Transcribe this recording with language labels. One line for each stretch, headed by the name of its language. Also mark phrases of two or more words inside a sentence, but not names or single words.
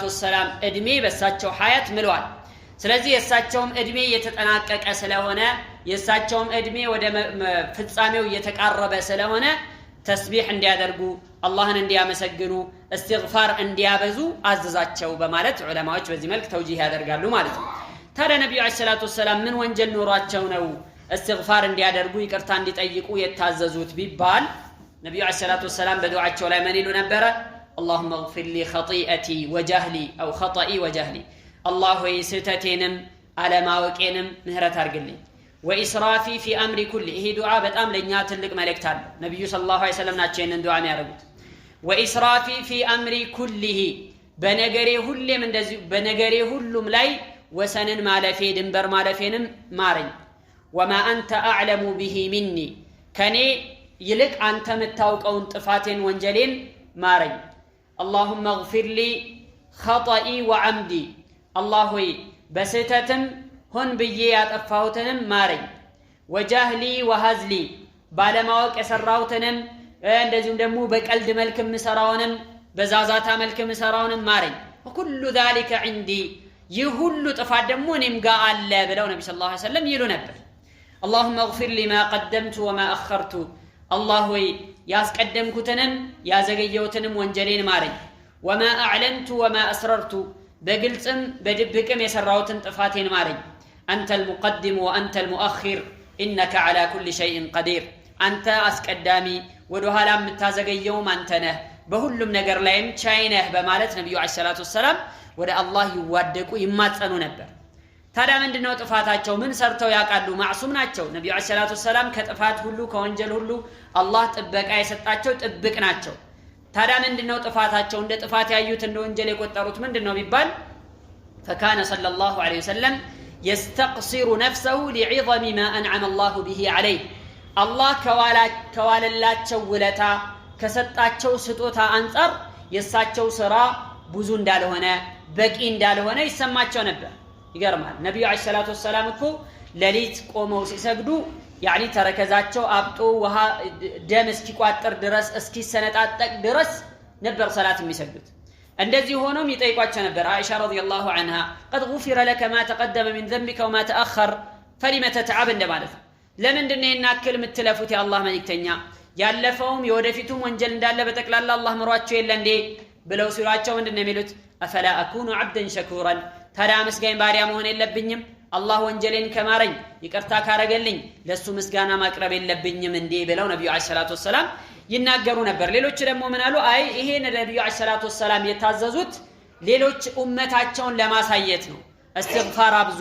Amharic: ወሰለም እድሜ በሳቸው ሐያት ምሏል ስለዚህ የሳቸውም እድሜ የተጠናቀቀ ስለሆነ የሳቸውም እድሜ ወደ ፍጻሜው እየተቃረበ ስለሆነ ተስቢህ እንዲያደርጉ አላህን እንዲያመሰግኑ እስትግፋር እንዲያበዙ አዘዛቸው በማለት ዑለማዎች በዚህ መልኩ ተውጂህ ያደርጋሉ ማለት ነው ታዲያ ነብዩ
Arabic: عليه الصلاة والسلام
Amharic: ምን ወንጀል ኖሯቸው ነው እስትግፋር እንዲያደርጉ ይቅርታ እንዲጠይቁ የታዘዙት ቢባል ነብዩ
Arabic: عليه الصلاة والسلام
Amharic: በዱዓቸው ላይ ምን ይሉ ነበረ?
Arabic: اللهم اغفر لي خطيئتي وجهلي او خطئي وجهلي الله
Amharic: ሆይ ስህተቴንም አለማወቄንም ምህረት አድርግልኝ
Arabic: واسرافي في امري كله
Amharic: ይሄ ዱዓ በጣም ለኛ ትልቅ መልእክት አለው ነብዩ
Arabic: صلى الله عليه وسلم
Amharic: ናቸው ይሄንን ዱዓ የሚያደርጉት
Arabic: واسرافي في امري كله
Amharic: በነገሬ ሁሌም እንደዚህ በነገሬ ሁሉም ላይ ወሰንን ማለፌ ድንበር ማለፌንም ማረኝ وما
Arabic: انت اعلم به مني
Amharic: ከኔ ይልቅ አንተ የምታውቀውን ጥፋቴን ወንጀሌን ማረኝ
Arabic: اللهم اغفر لي خطئي وعمدي الله
Amharic: በስህተትም ሆን ብዬ ያጠፋሁትንም ማረኝ
Arabic: وجهلي وهزلي
Amharic: ባለማወቅ የሰራሁትንም እንደዚሁም ደግሞ በቀልድ መልክ ምሰራውንም በዛዛታ መልክ ምሰራውንም ማረኝ
Arabic: وكل ذلك
Amharic: عندي ይሁሉ ጥፋት ደግሞ እኔም ጋር አለ ብለው ነብዩ
Arabic: صلى الله عليه وسلم
Amharic: ይሉ ነበር
Arabic: اللهم اغفر لي ما قدمت وما اخرت الله
Amharic: ያስቀደምኩትንም ያዘገየሁትንም ወንጀሌን ማረኝ
Arabic: وما اعلنت وما اسررت
Amharic: በግልጽም በድብቅም የሰራሁትን ጥፋቴን ማረኝ
Arabic: انت المقدم وانت المؤخر انك على كل شيء قدير
Amharic: አንተ አስቀዳሚ ወደ ኋላ የምታዘገየውም አንተ ነህ በሁሉም ነገር ላይም ቻይ ነህ በማለት ነብዩ
Arabic: عليه الصلاة والسلام
Amharic: ወደ አላህ ይዋደቁ ይማጸኑ ነበር ታዲያ ምንድነው ጥፋታቸው ምን ሰርተው ያቃሉ ማዕሱም ናቸው ነብዩ
Arabic: عليه الصلاة والسلام
Amharic: ከጥፋት ሁሉ ከወንጀል ሁሉ አላህ ጥበቃ የሰጣቸው ጥብቅ ናቸው ታዲያ ምንድነው ጥፋታቸው እንደ ጥፋት ያዩት እንደ ወንጀል የቆጠሩት ምንድነው ቢባል
Arabic: فكان صلى الله عليه وسلم يستقصر نفسه لعظم ما انعم الله به عليه الله
Amharic: ከዋለላቸው ውለታ ከሰጣቸው ስጦታ አንፃር የሳቸው ስራ ብዙ እንዳልሆነ በቂ እንዳልሆነ ይሰማቸው ነበር ይገርማል ነብዩ
Arabic: عليه الصلاة والسلام
Amharic: እኮ ለሊት ቆመው ሲሰግዱ ያኒ ተረከዛቸው አብጦ ውሃ ደም እስኪቋጥር ድረስ እስኪሰነጣጠቅ ድረስ ነበር ሰላት የሚሰግዱት እንደዚህ ሆኖም ይጠይቋቸው ነበር አይሻ
Arabic: رضي الله عنها قد غفر لك ما تقدم من ذنبك وما تأخر فلما تتعب
Amharic: እንደማለት ለምንድነው እናክል ምትለፉት ያላህ መልእክተኛ ያለፈውም የወደፊቱም ወንጀል እንዳለ በተክላላ አላህ ምሯቸው የለ እንዴ ብለው ሲሏቸው ምንድነው የሚሉት
Arabic: أفلا أكون عبدا شكورا
Amharic: ታዲያ መስጋኝ ባሪያ መሆን የለብኝም አላህ ወንጀሌን ከማረኝ ይቅርታ ካረገልኝ ለሱ ምስጋና ማቅረብ የለብኝም እንዴ ብለው ነብዩ
Arabic: عليه الصلاة والسلام
Amharic: ይናገሩ ነበር ሌሎች ደግሞ ምን አሉ አይ ይሄ ነብዩ አለይሂ ሰላቱ ወሰለም የታዘዙት ሌሎች ኡመታቸውን ለማሳየት ነው استغفار አብዙ